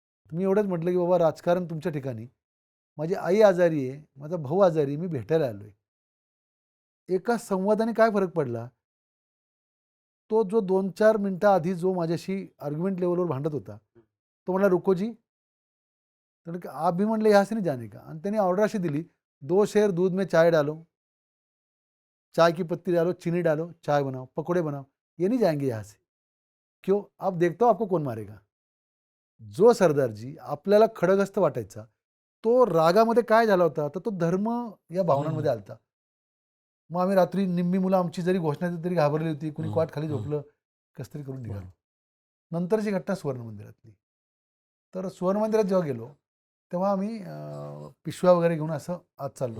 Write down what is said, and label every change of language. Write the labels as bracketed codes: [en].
[mr] तुम्ही एवढंच म्हटलं, की बाबा राजकारण तुमच्या ठिकाणी. माझी आई आजारी आहे, माझा भाऊ आजारी आहे, मी भेटायला आलोय. एका संवादाने काय फरक पडला? तो जो 2-4 मिनिटं आधी जो माझ्याशी आर्ग्युमेंट लेव्हलवर भांडत होता, तो म्हणाला, [hi] "रुको जी." [mr] तर [hi] आप भी [mr] म्हणले [hi] यहाँ से नहीं जाने का [mr] आणि त्यांनी ऑर्डर अशी दिली, [hi] 2 शेर दूध में चाय डालो, चाय की पत्ती डालो, चीनी डालो, चाय बनाओ, पकोड़े बनाओ, ये नहीं जाएंगे यहाँ से. क्यों? अब देखता हूँ आपको कौन मारेगा. [mr] जो सरदारजी आपल्याला खडगहस्त वाटायचा, तो रागामध्ये काय झाला होता, तर तो धर्म या हं, भावनांमध्ये आला होता. मग आम्ही रात्री निम्मी मुलं आमची जरी घोषणा दिली तरी घाबरली होती. कुणी हं, क्वाट खाली हं. झोपलं, कसं तरी करून निघालो. बरोबर. नंतरची घटना सुवर्ण मंदिरातली. तर सुवर्ण मंदिरात जेव्हा गेलो, तेव्हा आम्ही पिशव्या वगैरे घेऊन असं आत चाललो